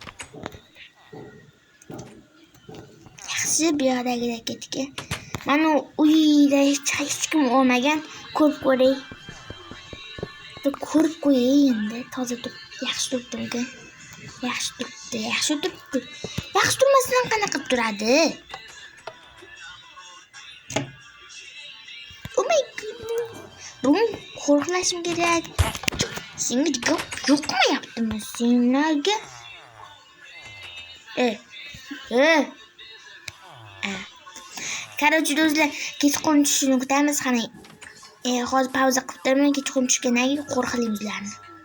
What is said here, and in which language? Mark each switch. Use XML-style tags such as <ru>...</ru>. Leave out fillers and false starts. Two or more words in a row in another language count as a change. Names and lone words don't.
<uz>Yaxshi bu yoqdagilar ketgan. Mana uyda hech kim olmagan, ko'rib ko'ray. ko'rib qo'yay endi. Toza turibdi, yaxshi turibdi. Yaxshi turibdi. Yaxshi turmasdan qanaqa qilib turadi?</uz> <en>Oh my goodness.</en> <uz>Bugün qo'riqlashim kerak. Senga gap yo'qmayaptimi senlarga? Короче, do'stlar, kechqurun tushishini kutamiz. Qani, hozir pauza qilib turaman. Kechqurun tushgandan keyin qo'riqlaymiz ularni.</uz>